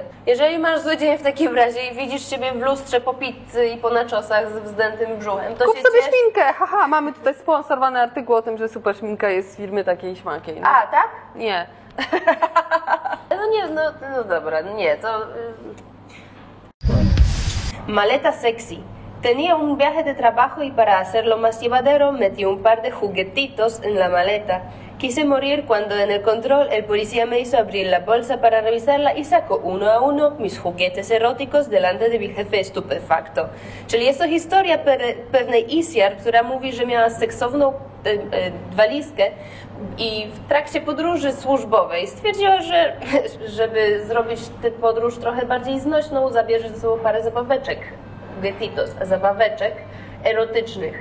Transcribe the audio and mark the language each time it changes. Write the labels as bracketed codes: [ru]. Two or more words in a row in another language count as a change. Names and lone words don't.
[pl] Jeżeli masz zły dzień w takim razie i widzisz siebie w lustrze po pizzy i po naczosach z wzdętym brzuchem, to kup się sobie ciesz... szminkę! Haha, mamy tutaj sponsorowany artykuł o tym, że super szminka jest z firmy takiej śmakiej. No. A, tak? Nie. No nie, no dobra, nie, to... [es] Maleta sexy. Tenía un viaje de trabajo y para hacerlo más llevadero metí un par de juguetitos en la maleta. Quise morir cuando en el control el policía me hizo abrir la bolsa para revisarla y sacó uno a uno mis juguetes eróticos delante de mi jefe estupefacto. [pl] Czyli jest to historia pewnej Isiar, która mówi, że miała seksowną walizkę i w trakcie podróży służbowej stwierdziła, że żeby zrobić tę podróż trochę bardziej znośną, zabierze ze sobą parę zabaweczek, juguetitos, zabaweczek erotycznych.